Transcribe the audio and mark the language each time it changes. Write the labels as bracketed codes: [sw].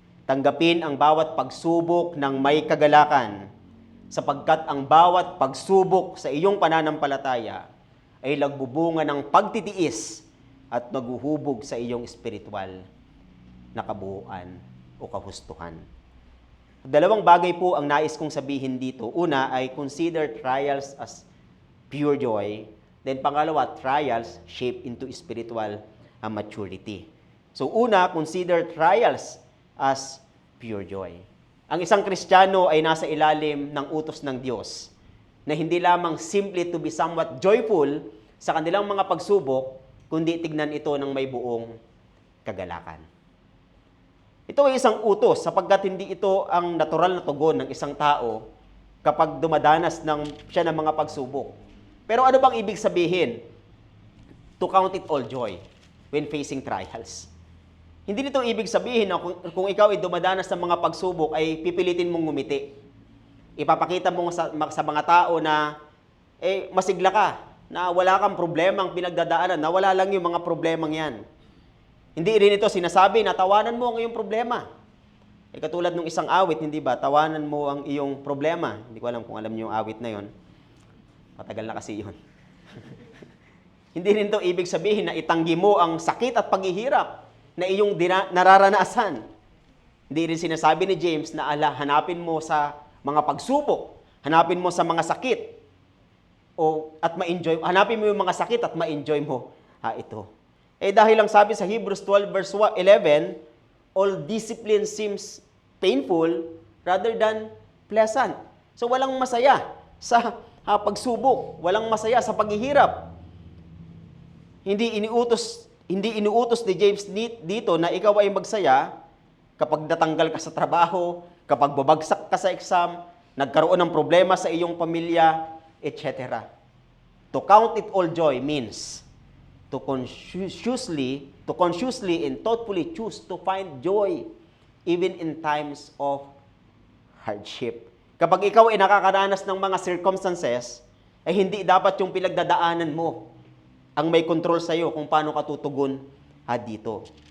[tl] Tanggapin ang bawat pagsubok ng may kagalakan, sapagkat ang bawat pagsubok sa iyong pananampalataya ay nagbubunga ng pagtitiis at naghuhubog sa iyong spiritual na kabuuan o kahustuhan. Dalawang bagay po ang nais kong sabihin dito. Una ay [en] consider trials as pure joy. Then [tl] pangalawa, [en] trials shape into spiritual maturity. So [tl] una, [en] consider trials as pure joy. [tl] Ang isang Kristiyano ay nasa ilalim ng utos ng Diyos na hindi lamang [en] simply to be somewhat joyful [tl] sa kanilang mga pagsubok, kundi tignan ito ng may buong kagalakan. Ito ay isang utos sapagkat hindi ito ang natural na tugon ng isang tao kapag dumadanas siya ng mga pagsubok. Pero ano bang ibig sabihin? [en] To count it all joy when facing trials. [tl] Hindi nito ibig sabihin na kung ikaw ay dumadanas ng mga pagsubok ay pipilitin mong ngumiti. Ipapakita mo sa mga tao na masigla ka, na wala kang problemang pinagdadaanan, na wala lang yung mga problemang yan. Hindi rin ito sinasabi na tawanan mo ang iyong problema. Katulad ng isang awit, hindi ba? Tawanan mo ang iyong problema. Hindi ko alam kung alam niyo yung awit na yon. Matagal na kasi yun. Hindi rin ito ibig sabihin na itanggi mo ang sakit at paghihirap na iyong nararanasan. Hindi rin sinasabi ni James na hanapin mo sa mga pagsubok, hanapin mo sa mga sakit, at ma-enjoy, hanapin mo yung mga sakit at ma-enjoy mo ito. Dahil lang sabi sa [en] Hebrews 12 verse 11, all discipline seems painful rather than pleasant. [tl] So walang masaya sa pagsubok, walang masaya sa paghihirap. Hindi inuutos ni James dito na ikaw ay magsaya kapag natanggal ka sa trabaho, kapag babagsak ka sa exam, nagkaroon ng problema sa iyong pamilya, etc. [en] To count it all joy means to consciously and thoughtfully choose to find joy even in times of hardship. [tl] Kapag ikaw ay nakakaranas ng mga circumstances, ay hindi dapat yung pinagdadaanan mo ang may control sa iyo kung paano ka tutugon dito.